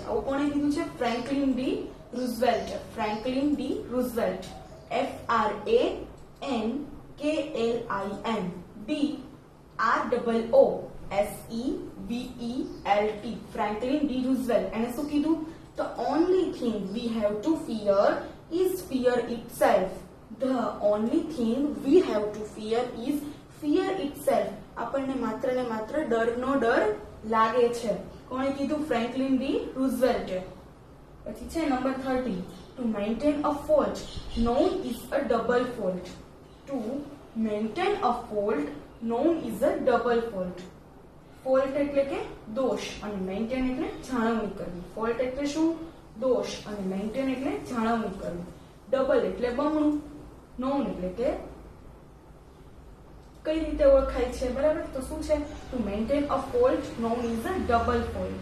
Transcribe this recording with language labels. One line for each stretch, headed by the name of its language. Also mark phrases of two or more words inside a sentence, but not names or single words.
Gujarati: આવું કોણે કીધું છે? ફ્રેન્કલિન ડી રૂઝવેલ્ટ. ફ્રેન્કલિન ડી રૂઝવેલ્ટ. FRANKLIN DROOSEVELT. ફ્રેન્કલિન ડી રૂઝવેલ્ટ. એને શું કીધું?
English: The only thing we have to fear is fear itself. The only thing we have to fear is fear itself.
Gujarati: આપણને માત્ર ને માત્ર ડરનો ડર લાગે છે. કોણે કીધું? ફ્રેન્કલિન ડી રૂઝવેલ્ટે. પછી છે નંબર 30.
English: To maintain a fault known is a double fault. To maintain a fault known is a double fault.
Gujarati: ફોલ્ટ એટલે કે દોષ અને મેન્ટેન એટલે જાળવણી કરવી. ફોલ્ટ એટલે શું? દોષ અને મેન્ટેન એટલે જાળવણી કરવી. ડબલ એટલે બમણું. નોન એટલે કે કઈ રીતે ઓળખાય છે, બરાબર? તો શું છે?
English: to maintain a fault known is a double fault.